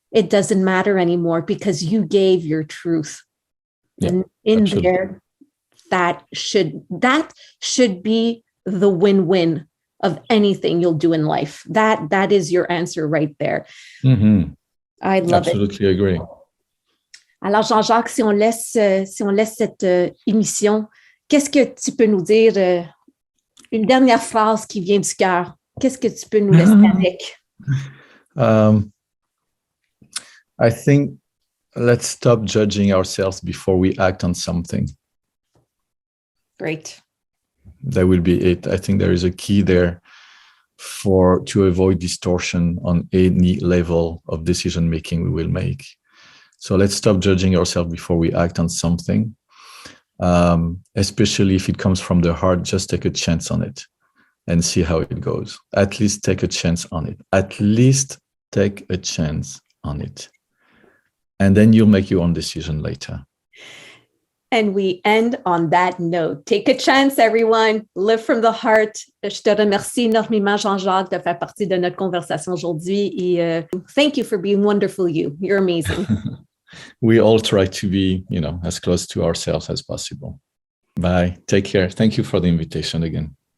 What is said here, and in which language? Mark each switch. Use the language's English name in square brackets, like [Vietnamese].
[English] It doesn't matter anymore because you gave your truth. Yeah, and in absolutely. There, that should be the win-win of anything you'll do in life. That is your answer right there. Mm-hmm. I love Absolutely it. Agree. [French] Alors, Jean-Jacques, si on laisse cette émission, qu'est-ce que tu peux nous dire, une dernière phrase qui vient du cœur? Qu'est-ce que tu peux nous laisser avec? [English] I think let's stop judging ourselves before we act on something. Great. That will be it. I think there is a key there to avoid distortion on any level of decision making we will make. So let's stop judging ourselves before we act on something. Especially if it comes from the heart, just take a chance on it and see how it goes. At least take a chance on it. At least take a chance on it. And then you'll make your own decision later. And we end on that note. Take a chance, everyone. Live from the heart. [French] Je te remercie énormément, Jean-Jacques, de faire partie de notre conversation aujourd'hui. [English] Et thank you for being wonderful you. You're amazing. We all try to be, as close to ourselves as possible. Bye. Take care. Thank you for the invitation again.